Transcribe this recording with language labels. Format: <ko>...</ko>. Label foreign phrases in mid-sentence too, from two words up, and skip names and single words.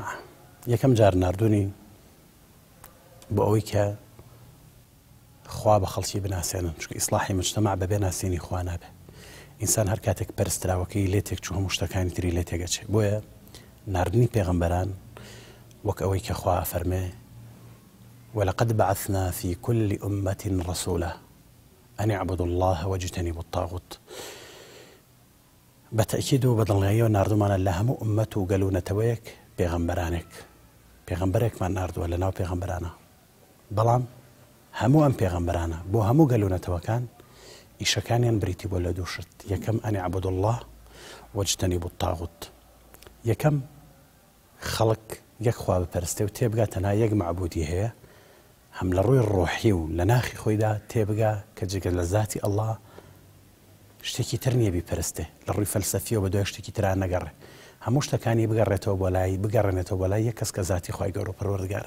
<ckb>یەکەم جار ناردوونی بۆ ئەوەی کە خوا بە خەڵکی بناسێنن، چونکە ئیسلاحی مجتەمع بەبێ ناسینی خوا نابێ. ئینسان هەر کاتێک پەرستراوەکەی لێ تێک چوو هەموو شتەکانی تری لێ تێگەچێ. بۆیە ناردنی پێغەمبەران وەک ئەوەی کە خوا فەرمێ</ckb> <ar>ولقد بعثنا في كل أمة رسولا أن اعبدوا الله واجتنبوا الطاغوت.</ar> <ckb>بەتەئکید و بەدڵنیاییەوە ناردومانە لە هەموو ئومەت و گەلوونەتەوەیەک پێغەمبەرێکمان ناردووە لە ناو پێغەمبەرانە، بەڵام هەموو ئەم پێغەمبەرانە بۆ هەموو گەلوونەتەوەکان ئیشەکانیان بریتی بۆ لە دوو شت.</ckb> <ar>یەکەم ئەن اعبدوا الله واجتنبوا الطاغوت.</ar> <ckb>یەکەم خەڵک یەک خوا بپەرستێ و تێبگا تەنها یەک معبودی هەیە، هەم لە ڕووی ڕۆحی و لە ناخی خۆیدا تێبگا کە جگە لە ذاتی ئەڵڵا شتێکی تر نییە بیپەرستێ، لە ڕووی فەلسەفیەوە بە دوای شتێکی تران نەگەڕێ، هەموو شتەکانی بگەڕێتەوە بۆ لای بگەڕێنێتەوە بۆ لای یەک کەس کە ذاتی خوای گەورە و پەروەردگارە.</ckb>